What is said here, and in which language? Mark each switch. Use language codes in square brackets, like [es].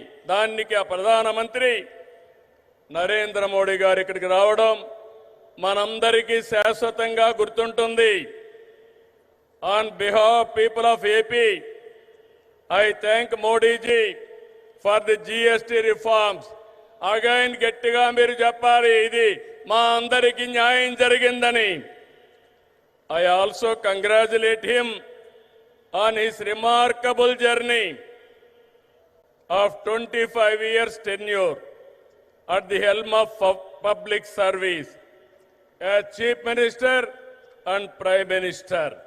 [te] దానికి ఆ ప్రధానమంత్రి నరేంద్ర మోడీ గారు ఇక్కడికి రావడం మనందరికీ శాశ్వతంగా గుర్తుంటుంది. On behalf people of AP [en] I thank Modi ji for the GST reforms. [te] Again గట్టిగా మీరు చెప్పాలి ఇది మా అందరికీ న్యాయం జరిగిందని. [en] I also congratulate him on his remarkable journey of 25 years tenure at the helm of public service as Chief Minister and Prime Minister.